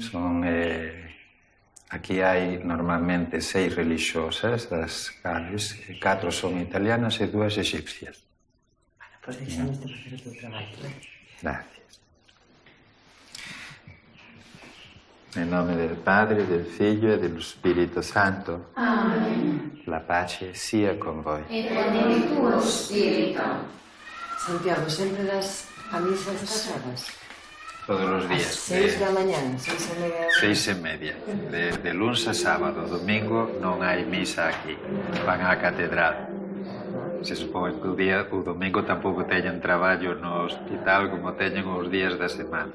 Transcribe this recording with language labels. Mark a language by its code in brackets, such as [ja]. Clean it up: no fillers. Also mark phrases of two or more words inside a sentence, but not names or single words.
[gl] Aquí hai normalmente 6 religiosas das cales, 4 son italianas e 2 egipcias. [es] Bueno, pues [gl] deixamos de facer o teu traballo, [es] Gracias. [it] En nome del Padre, del Figlio e dello Spirito Santo. Amén. La pace sia con voi. E con il tuo spirito. [gl] Santiago, sempre das a misas pasadas? Todos os días. 6 da mañán, 6:30. De luns a sábado, domingo non hai misa aquí. Van á catedral. Se supón que o domingo tampouco teñen traballo no hospital como teñen os días da semana.